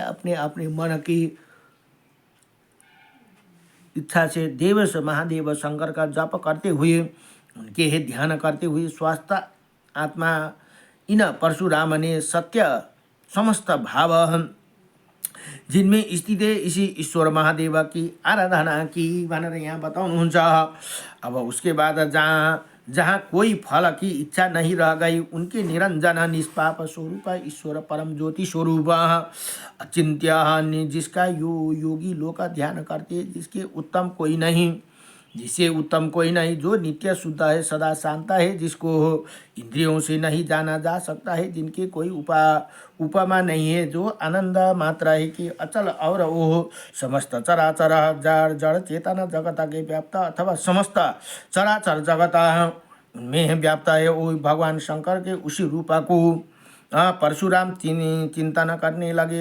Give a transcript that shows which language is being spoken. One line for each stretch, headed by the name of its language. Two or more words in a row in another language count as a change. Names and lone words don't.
Hindi: अपने अपने मन की इच्छा से देव से महादेव शंकर का जप करते हुए, उनके ध्यान करते हुए स्वस्थ आत्मा इन परशुराम ने सत्य समस्त भाव जिनमें स्थित है इसी ईश्वर महादेव की आराधना की
Nepali: भनेर यहाँ बताउनुहुन्छ।
Hindi: अब उसके बाद जहाँ कोई फल की इच्छा नहीं रह गई, उनके निरंजन निष्पाप स्वरूप ईश्वर परम ज्योति स्वरूप अचिंत्य, जिसका योगी लोग का ध्यान करते, जिसके उत्तम कोई नहीं, जिसे उत्तम कोई नहीं, जो नित्य शुद्ध है, सदा शांत है, जिसको इंद्रियों से नहीं जाना जा सकता है, जिनके कोई उपमा नहीं है, जो आनंद मात्र है कि अचल और वो समस्त चराचर जड़ चेतन जगत के व्याप्त अथवा समस्त चराचर जगत में व्याप्त है, वो भगवान शंकर के उसी रूप को परशुराम चिंतन करने लगे।